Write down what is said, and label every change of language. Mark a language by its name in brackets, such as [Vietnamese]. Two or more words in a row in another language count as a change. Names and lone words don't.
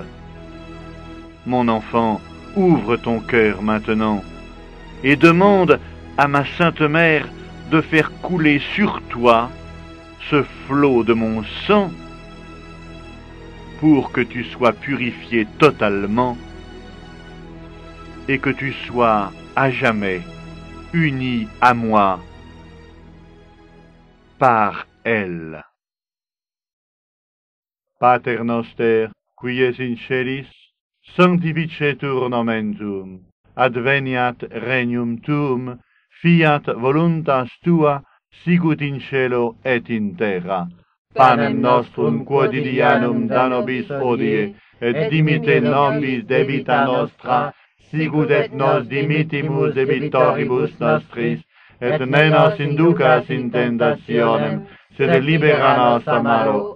[French] Mon enfant, ouvre ton cœur maintenant et demande à ma Sainte Mère de faire couler sur toi ce flot de mon sang pour que tu sois purifié totalement et que tu sois à jamais uni à moi par elle. [Latin] Pater noster, qui es in celis, sanctificetur nomen tuum, adveniat regnum tuum, fiat voluntas tua, sicut in cielo et in terra. Panem nostrum quotidianum da nobis hodie, et dimite nobis debita nostra, sicut et nos dimittimus debitoribus nostris, et ne nos inducas in tentationem, sed libera nos a malo.